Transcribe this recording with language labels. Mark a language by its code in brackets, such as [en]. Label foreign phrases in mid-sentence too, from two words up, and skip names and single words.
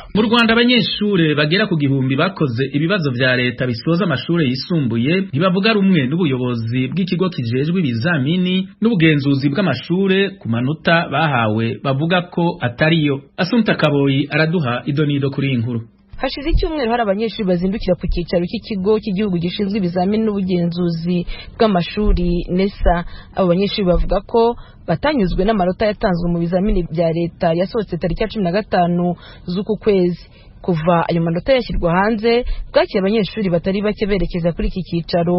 [rn] Mu Rwanda abanyeshure bagera ku gihumbi bakoze ibibazo vya leta bisoza amashure yisumbuye ntibavuga rumwe n'ubuyobozi bw'ikigo kijejwe ibizamini n'ubugenzuzi bw'amashure ku manota bahawe bavuga ko atariyo. Asumta Kaboyi araduha idonido kuri inkuru. [rw] Hashize icyumweru hari abanyeshuri bazindukira ku cyicaro cy'ikigo cy'igihugu gishinzwe ibizamini n'ubugenzuzi bw'amashuri NESA. Abo banyeshuri bavuga ko batanyuzwe n'amanota yatanzwe mu bizamini bya leta yasohotse tariki ya 15 z'uku kwezi. Kuva ayo manota yashyirwa hanze bwakira abanyeshuri batari bake berekeza kuri iki cyicaro.